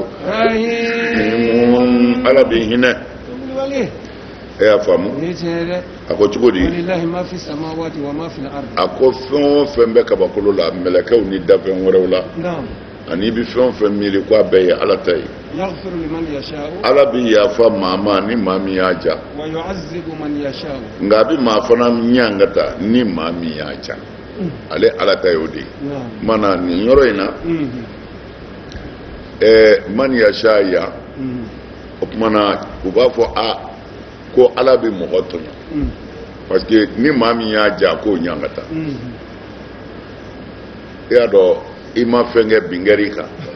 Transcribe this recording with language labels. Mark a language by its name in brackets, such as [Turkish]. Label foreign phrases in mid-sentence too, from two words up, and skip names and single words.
[Arabic] rahim [Bambara] ala bɛ hinɛ e y'a faamu a ko cogo di [Arabic] ولله ما في السماوات وما في الأرض [Bambara] a ko fɛn o fɛn bɛ kabakolo la mɛlɛkɛw ni dafɛn wɛrɛw la ani bɛ fɛn o fɛn miiri ko a bɛɛ ye ala ta ye [Arabic] يغفر لمن يشاء [Bambara] ala bɛ yafa maa ma ni maa min y'a ja [Arabic] ويعذب من يشاء [Bambara] nka a bɛ maa fana ɲangata ni maa min y'a ja ale ala ta ye o de ye mana nin yɔrɔ in na [Arabic] من يشاء يا [Bambara] o kumana u b'a fɔ ko ala bɛ mɔgɔ tɔɲɔ parce que ni maa min y'a ja k'o ɲangata i y'a dɔn i ma fɛn kɛ bingɛri kan